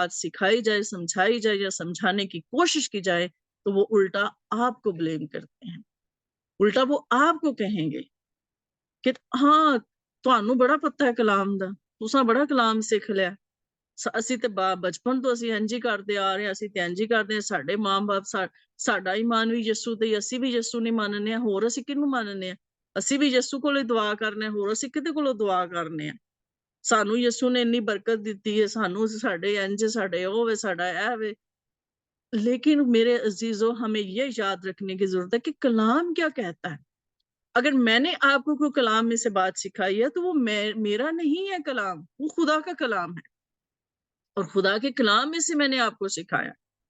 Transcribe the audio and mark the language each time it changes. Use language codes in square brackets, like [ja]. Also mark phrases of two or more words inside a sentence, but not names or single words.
[ur] بات سکھائی جائے، سمجھائی جائے یا سمجھانے کی کوشش کی جائے تو وہ الٹا آپ کو بلیم کرتے ہیں، الٹا وہ آپ کو کہیں گے کہ [pa] ہاں تانوں بڑا پتہ ہے کلام دا، تساں بڑا کلام سکھ لیا، اسی تے بچپن تو اسی انج ہی کرتے آ رہے ہیں، اسی تے انج ہی کرتے ہیں، ساڈے ماں باپ ساڈا ایمان بھی یسو تے، اسی بھی یسو نہیں ماننے ہیں، ہور اسی کنوں ماننے ہیں، اسی بھی یسو کولے دعا کرنے ہیں، ہور اسی کدے کولوں دعا کرنے ہیں، سانو یسو نے اتنی برکت دیتی ہے، سانو ساڈے انج ساڈے او وے ساڈا اے وے۔ [ur] لیکن میرے عزیزو، ہمیں یہ یاد رکھنے کی ضرورت ہے کہ کلام کیا کہتا ہے۔ اگر میں نے آپ کو کوئی کلام میں سے بات سکھائی ہے تو وہ میرا نہیں ہے کلام، وہ خدا کا کلام ہے، اور خدا کے کلام میں سے میں نے آپ کو سکھایا۔